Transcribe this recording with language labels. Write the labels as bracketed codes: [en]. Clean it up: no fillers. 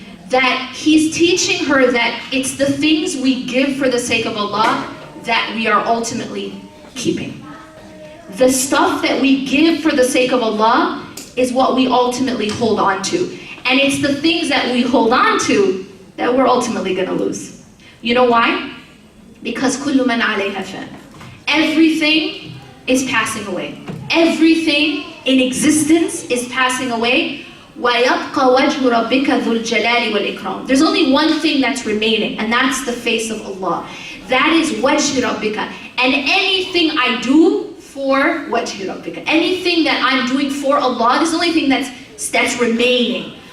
[en] That he's teaching her that it's the things we give for the sake of Allah that we are ultimately keeping. The stuff that we give for the sake of Allah is what we ultimately hold on to. And it's the things that we hold on to that we're ultimately going to lose. You know why? [ar] Because كُلُّ مَنْ عَلَيْهَا فَانٍ. [en] Everything is passing away. Everything in existence is passing away. [ar] وَيَبْقَ وَجْهُ رَبِّكَ ذُو الْجَلَالِ وَالْإِكْرَامِ. [en] There's only one thing that's remaining, and that's the face of Allah. That is [ar] وَجْهُ رَبِّكَ. [en] And anything I do for وَجْهُ رَبِّكَ, anything that I'm doing for Allah, is the only thing that's remaining.